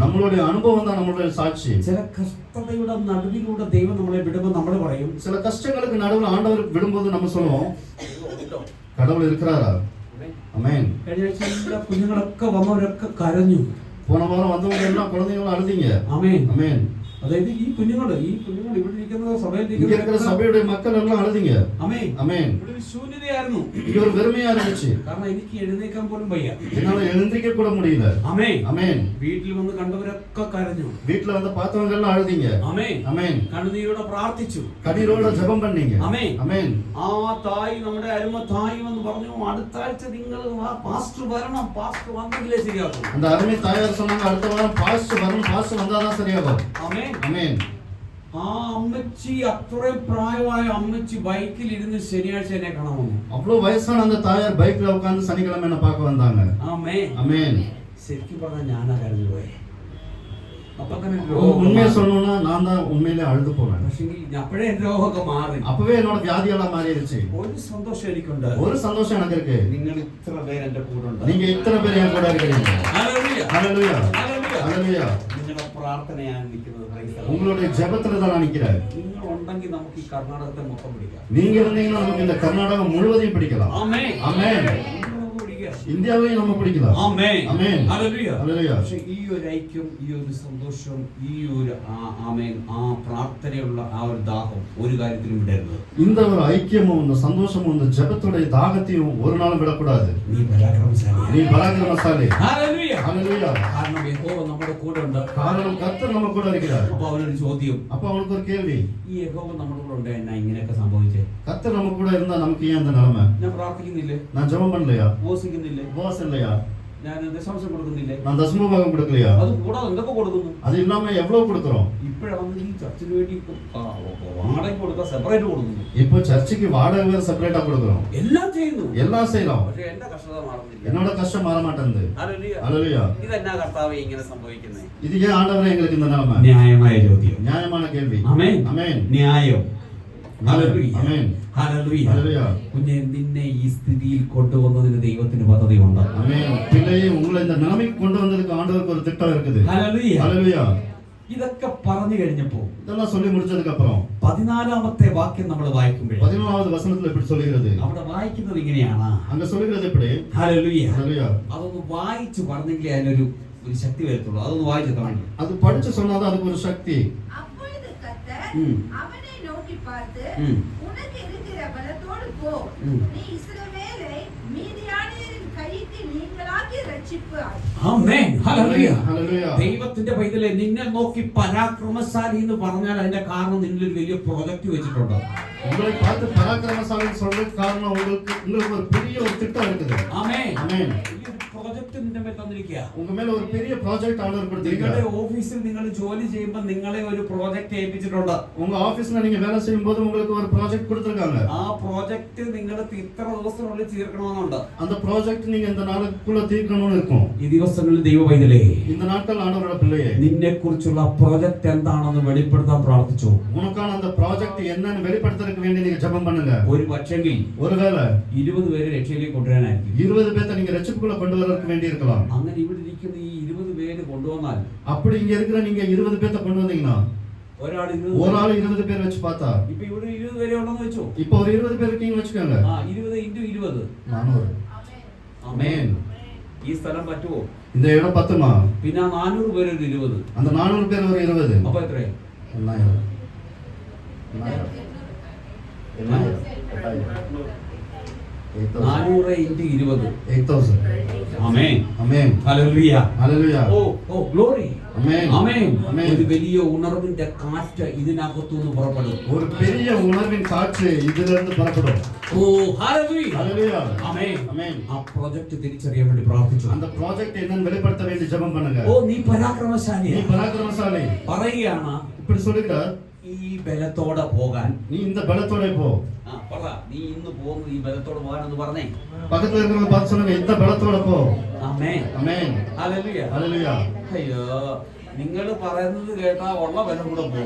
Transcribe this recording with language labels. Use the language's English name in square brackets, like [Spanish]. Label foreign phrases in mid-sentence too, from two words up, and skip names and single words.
[Tamil] நம்மளுடைய அனுபவம் தான் நம்மளுடைய சாட்சி. [Malayalam] ചില കഷ്ടതയുടെ നടുവിലൂടെ ദൈവം നമ്മളെ വിടുമ്പോൾ നമ്മൾ പറയും, [Tamil] சில கஷ்டங்களுக்கு நடுவுல ஆண்டவர் விடும்போது நம்ம சொல்லுவோம், கடவுள் இருக்கிறாரா? ஆமென். [Malayalam] കഴിഞ്ഞ ആഴ്ച എല്ലാ കുഞ്ഞുങ്ങളൊക്കെ വന്നവരൊക്കെ കരഞ്ഞു. [Tamil] போன வாரம் வந்தவங்க எல்லாம் குழந்தைகளும் அழுதீங்க. [Malayalam] ആമേൻ. [Tamil] ஆமென். [Malayalam] അതായത് ഈ കുഞ്ഞുങ്ങൾ ഇവിടെ ഇരിക്കുന്ന സഭയിൽ [Tamil] இங்க இருக்கிற சபையுடைய மக்கள் எல்லாம் அழுதீங்க. [Malayalam] ആമേൻ. [Tamil] ஆமென். [Malayalam] ഇവിടെ ഒരു ശൂന്യതയായിരുന്നു. [Tamil] இங்க ஒரு வெறுமையா இருந்துச்சு. [Malayalam] കാരണം എനിക്ക് എഴുന്നേക്കാൻ പോലും വയ്യ. [Tamil] என்னால எழுந்திருக்க கூட முடியல. [Malayalam] ആമേൻ. [Tamil] ஆமென். [Malayalam] വീട്ടിൽ വന്ന് കണ്ടവരൊക്കെ കരഞ്ഞു. [Tamil] வீட்டுல வந்து பார்த்தவங்க எல்லாம் அழுதீங்க. [Malayalam] ആമേൻ. [Tamil] ஆமென். [Malayalam] കണ്ണുനീരോടെ പ്രാർത്ഥിച്ചു. [Tamil] கண்ணீரோட ஜெபம் பண்ணீங்க. [Malayalam] ആമേൻ. [Tamil] ஆமென். [Malayalam] ആ തായി, നമ്മുടെ അരുമ തായി വന്ന് പറഞ്ഞു, അടുത്ത ആഴ്ച നിങ്ങൾ പാസ്റ്റർ വരണം, പാസ്റ്റർ വന്നെങ്കിലേ ശരിയാക്കും. [Tamil] அந்த அருமை தாயார் சொன்னாங்க, அடுத்த வாரம் பாஸ்டர் வரணும், பாஸ்டர் வந்தாதான் சரியாகும். [Malayalam] ആമേൻ. [Tamil] ஆமென். [Malayalam] ആ അമ്മച്ചി, അത്രയും പ്രായമായ അമ്മച്ചി ബൈക്കിൽ ഇരുന്ന് ശനിയാഴ്ച എന്നെ കാണാൻ വന്നു. [Tamil] அவ்வளவு வயசான அந்த தாயார் பைக்ல உட்கார்ந்து சனிக்கிழமை என்ன பார்க்க வந்தாங்க. [Malayalam] ആമേൻ. [Tamil] ஆமென். [Malayalam] ശരിക്കും പറഞ്ഞാൽ ഞാനാ കരഞ്ഞു പോയെ. അപ്പൊ തന്നെ [Tamil] உண்மையை சொல்லணும்னா நான் தான் உண்மையிலே அழுது போனேன். [Malayalam] പക്ഷേ അപ്പോഴേ എന്റെ രോഗമൊക്കെ മാറി. [Tamil] அப்பவே என்னோட வியாதி எல்லாம் மாறிடுச்சு. [Malayalam] ഒരു സന്തോഷം എനിക്കുണ്ട്. [Tamil] ஒரு சந்தோஷம் எனக்கு இருக்கு. [Malayalam] നിങ്ങൾ ഇത്ര പേര് എന്റെ കൂടെ ഉണ്ട്. [Tamil] நீங்க இத்தனை பேர் என் கூட இருக்கிறீங்க. [Malayalam] ഹല്ലേലൂയ. [Tamil] ஹalleluya. [Malayalam] ഹല്ലേലൂയ. [Tamil] ஹalleluya. [Malayalam] നിങ്ങളുടെ പ്രാർത്ഥനയാണ് നിൽക്കുന്നത്. [English] Praise the Lord. [Tamil] உங்களுடைய ஜெபத்துல தான் நான் நிக்கிறேன். [Malayalam] നിങ്ങൾ ഉണ്ടെങ്കിൽ നമുക്ക് ഈ കർണാടകത്തെ മൊത്തം പിടിക്കാം. [Tamil] நீங்க இருந்தீங்கன்னா நமக்கு இந்த கர்நாடகம் முழுவதையும் பிடிக்கலாம். [Malayalam] ആമേൻ. [Tamil] ஆமென். [Malayalam] നമുക്ക് പിടിക്കാം. [Tamil] இந்தியாவையும் நம்ம பிடிக்கலாம். [Malayalam] ആമേൻ. ആമേൻ. ഹല്ലേലൂയ. ഹല്ലേലൂയ. പക്ഷേ ഈ ഒരു ഐക്യം, ഈ ഒരു സന്തോഷം, ഈ ഒരു ആമേൻ, ആ പ്രാർത്ഥനയുള്ള ആ ഒരു ദാഹം ഒരു കാര്യത്തിലും വിടരുത്. [Tamil] இந்த ஒரு ஐக்கியமும் இந்த சந்தோஷமும் இந்த ஜெபத்துடைய தாகத்தையும் ஒரு நாளும் விடக்கூடாது. [Malayalam] നീ പരാക്രമശാലിയാണ്. [Tamil] நீ பராக்கிரமசாலி. [Malayalam] ഹല്ലേലൂയ. ഹല്ലേലൂയ. കാരണം യഹോവ നമ്മുടെ കൂടെ ഉണ്ട്. [Tamil] காரணம் கர்த்தர் நம்ம கூட இருக்கிறார். [Malayalam] അപ്പൊ അവനൊരു ചോദ്യം, [Tamil] அப்ப அவனுக்கு ஒரு கேள்வி, [Malayalam] ഈ യഹോവ നമ്മുടെ കൂടെ ഉണ്ട്, എന്നാ ഇങ്ങനെയൊക്കെ സംഭവിച്ചേ? [Tamil] கர்த்தர் நம்ம கூட இருந்தா நமக்கு ஏன் இந்த நிலைமை? [Malayalam] ഞാൻ പ്രാർത്ഥിക്കുന്നില്ലേ? [Tamil] நான் ஜெபம் பண்ணலையா? [Malayalam] ഉപവസിക്കുന്നില്ലേ? [Tamil] உபவாசம் இல்லையா? [Malayalam] ഞാൻ ദശാംശം കൊടുക്കുന്നില്ലേ? [Tamil] நான் தசமபாகம் கொடுக்கலையா? [Malayalam] അത് കൂടാതെ എന്തൊക്കെ കൊടുക്കുന്നു? [Tamil] அது இல்லாம எவ்வளவு கொடுக்கிறோம்? [Malayalam] ഇപ്പോഴാണ് ഈ ചർച്ചിന് വേണ്ടി വാടക കൊടുക്കാൻ സെപ്പറേറ്റ് കൊടുക്കുന്നു. [Tamil] இப்போ சர்ச்சுக்கு வாடகை வேற செப்பரேட்டா கொடுக்கிறோம். [Malayalam] എല്ലാം ചെയ്യുന്നു. [Tamil] எல்லாம் செய்யலாம். [Malayalam] പക്ഷെ എന്റെ കഷ്ടത മാറുന്നില്ല. [Tamil] என்னோட கஷ்டம் மாற மாட்டேங்குது. [Malayalam] ഹല്ലേലൂയ. [Tamil] ஹல்லேலூயா. [Malayalam] ഇതെന്നാ കർത്താവേ ഇങ്ങനെ സംഭവിക്കുന്നത്? [Tamil] இது ஏன் ஆண்டவரே எங்களுக்கு இந்த நிலைமை? [Malayalam] ന്യായമായ ചോദ്യം. [Tamil] நியாயமான கேள்வி. [Malayalam] ആമേൻ. [Tamil] ஆமென். [Malayalam] ന്യായം. ഹല്ലേലൂയ. ആമേൻ. ഹല്ലേലൂയ. ഹല്ലേലൂയ. കുഞ്ഞെ, നിന്നെ ഈ സ്ഥിതിയിൽ കൊണ്ടുവന്നതിന് ദൈവത്തിന് പദ്ധതിയുണ്ട്. [Tamil] ஆமென். பிள்ளையை உங்களை இந்த நிலைமைக்கு கொண்டு வந்ததுக்கு ஆண்டவருக்கு ஒரு திட்டம் இருக்குது. [Malayalam] ഹല്ലേലൂയ. [Tamil] ஹல்லேலூயா. [Malayalam] ഇതൊക്കെ പറഞ്ഞു കഴിഞ്ഞപ്പോ [Tamil] இதெல்லாம் சொல்லி முடிச்சதுக்கு அப்புறம் [Malayalam] 14ാമത്തെ വാക്യം നമ്മൾ വായിക്കുമ്പോൾ [Tamil] 11வது வசனத்துல இப்படி சொல்லுகிறது. [Malayalam] അവിടെ വായിക്കുന്നത് ഇങ്ങനെയാണ്. [Tamil] அங்க சொல்லுகிறது எப்படி? [Malayalam] ഹല്ലേലൂയ. [Tamil] ஹல்லேலூயா. [Malayalam] അതൊന്ന് വായിച്ചു പറഞ്ഞെങ്കിലേ അതിനൊരു ശക്തി വരത്തുള്ളൂ. അതൊന്ന് വായിച്ചു തരണം. [Tamil] அது படிச்சு சொன்னாதான் அதுக்கு ஒரு சக்தி. அப்பொழுது கர்த்தர் ம். அவனை நோக்கி பார்த்து, ம். உனக்கு இருக்கிற பலத்தோடு போ, ம். நீ இஸ்ரவேலை மீதியானியரின் கைக்கு நீங்களாக்கி ரட்சிப்பாய். [Malayalam] ആമേൻ. ഹല്ലേലൂയ. ഹല്ലേലൂയ. ദൈവത്തിന്റെ പൈതലെ, നിന്നെ നോക്കി പരാക്രമശാലി എന്ന് പറഞ്ഞാൽ അതിന്റെ കാരണം നിന്നിൽ ഒരു വലിയ പ്രൊജക്ട് വെച്ചിട്ടുണ്ട്. [Tamil] உங்களை பார்த்து பராக்கிரமசாலின்னு சொல்றதுக்கு காரணம் உங்களுக்கு ஒரு பெரிய ஒரு திட்டம் இருக்குது. [Malayalam] ആമേൻ. [Tamil] ஆமென். [Malayalam] ഈ ഒരു പ്രൊജക്ട് നിന്റെ മേൽ തന്നിരിക്കുക. [Tamil] உங்க மேல ஒரு பெரிய ப்ராஜெக்ட் ஆண்டவர் [Malayalam] നിങ്ങളുടെ [Tamil] கொடுத்திருக்கார். [Malayalam] ഓഫീസിൽ നിങ്ങൾ ജോലി ചെയ്യുമ്പോൾ നിങ്ങളെ ഒരു പ്രോജക്റ്റ് ഏൽപ്പിച്ചിട്ടുണ്ട്. [Tamil] உங்க ஆபீஸ்ல நீங்க வேலை செய்யும் போது உங்களுக்கு ஒரு ப்ராஜெக்ட் கொடுத்திருக்காங்க. [Malayalam] ആ പ്രോജക്റ്റ് നിങ്ങൾ ഇത്ര ദിവസത്തിനുള്ളിൽ തീർക്കണമെന്നുണ്ട്. [Tamil] அந்த ப்ராஜெக்ட் நீங்க இந்த நாளுக்குள்ள தீர்க்கணும்னு இருக்கும். [Malayalam] ഈ ദിവസങ്ങളിൽ ദൈവ പൈതലേ, [Tamil] இந்த நாட்கள் ஆண்டவரோட பிள்ளையே, [Malayalam] നിന്നെ കുറിച്ചുള്ള പ്രോജക്റ്റ് എന്താണെന്ന് വെളിപ്പെടുത്താൻ പ്രാർത്ഥിച്ചു. [Tamil] உனக்கான அந்த ப்ராஜெக்ட் என்னன்னு வெளிப்படுத்துறதுக்கு வேண்டி நீங்க ஜெபம் பண்ணுங்க. [Malayalam] ഒരു പക്ഷെങ്കിൽ [Tamil] ஒருவேளை [Malayalam] 20 പേരെ രക്ഷയിലേക്ക് കൊണ്ടുവരാനായിരിക്കും. [Tamil] 20 பேரை நீங்க ரட்சிப்புக்குள்ள கொண்டு வரதுக்கு வேண்டி இருக்கலாம். [Malayalam] അങ്ങനെ ഇവിടെ ഇരിക്കുന്ന ഈ 20 പേര് കൊണ്ടുവന്നാൽ [Tamil] அப்படி இங்க இருக்கிற நீங்க 20 பேரை கொண்டு வந்தீங்கன்னா [Malayalam] ഒരാൾ [Tamil] ஒரு ஆள் 20 பேர் வச்சு பார்த்தா, [Malayalam] ഇപ്പൊ ഇവിടെ 20 പേരെ ഉണ്ടെന്ന് വെച്ചോ. [Tamil] இப்போ ஒரு 20 பேர் இருக்கீங்கன்னு வச்சுக்கோங்க. 20 × 20. 400. [Malayalam] ആമേൻ. ഈ സ്ഥലം പറ്റുമോ? [Tamil] இந்த இடம் பத்துமா? [Malayalam] പിന്നെ 400 പേര് ഒരു 20. [Tamil] அந்த 400 பேர் ஒரு 20. [Malayalam] അപ്പൊ എത്രയാ? 8000. 400 × 20. 8000. ആമേൻ. ആമേൻ. ഹല്ലേലൂയ. ഹല്ലേലൂയ. ഓ ഗ്ലോറി. ആമേൻ. ആമേൻ. ആമേൻ. ഒരു വലിയ ഉണർവിന്റെ കാറ്റ് ഇതിനകത്തുനിന്ന് പുറപ്പെടും. [Tamil] ஒரு பெரிய உணர்வின் காற்று இதிலிருந்து இருந்து புறப்படும். [Malayalam] ഓ ഹല്ലേലൂയ. [Tamil] ஹல்லேலூயா. [Malayalam] ആമേൻ. [Tamil] ஆமென். [Malayalam] ആ പ്രോജക്റ്റ് തിരിച്ചറിയാൻ വേണ്ടി പ്രാർത്ഥിച്ചു. [Tamil] அந்த ப்ராஜெக்ட் என்னன்னு வெளிப்படுத்த வேண்டி ஜெபம் பண்ணுங்க. [Malayalam] ഓ നീ പരാക്രമശാലി. [Tamil] நீ பராக்கிரமசாலி. [Malayalam] പറയുകയാണ്, [Tamil] இப்படி சொல்லுகிறார், [Malayalam] ഈ ബലത്തോടെ പോകാൻ. [Tamil] நீ இந்த பலத்தோட போ. [Malayalam] പറ, നീ ഇന്ന് പോകുന്നത് ഈ ബലത്തോടെ പോകാനെന്ന് പറഞ്ഞേ. [Tamil] பக்கத்துல இருக்கிறவங்க பார்த்து சொல்லுங்க, இந்த பலத்தோட போ. [Malayalam] ആമേൻ. [Tamil] ஆமென். [Malayalam] ഹല്ലേലൂയ. [Tamil] ஹல்லேலூயா. [Malayalam] അയ്യോ, നിങ്ങൾ പറയുന്നത് കേട്ടാ ഉള്ള ബലം കൂടെ പോകും.